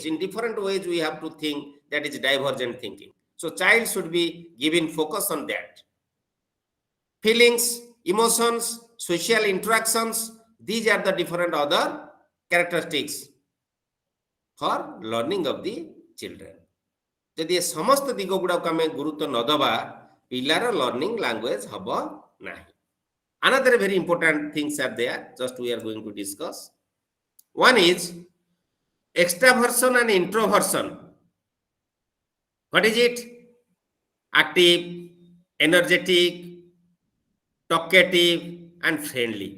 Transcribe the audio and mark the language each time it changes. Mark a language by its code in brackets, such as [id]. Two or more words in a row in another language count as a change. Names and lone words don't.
[en] In different ways we have to think, that is divergent thinking. So child should be given focus on that. Feelings, emotions, social interactions, these are the different other characteristics for learning of the children. [or] ଯଦି ଏ ସମସ୍ତ ଦିଗ ଗୁଡାକୁ ଆମେ ଗୁରୁତ୍ୱ ନ ଦେବା, ପିଲାର [en] learning language [or] ହବ ନାହିଁ. [en] Another very important things are there, just we are going to discuss. One is extraversion and introversion. What is it? Active, energetic, talkative and friendly.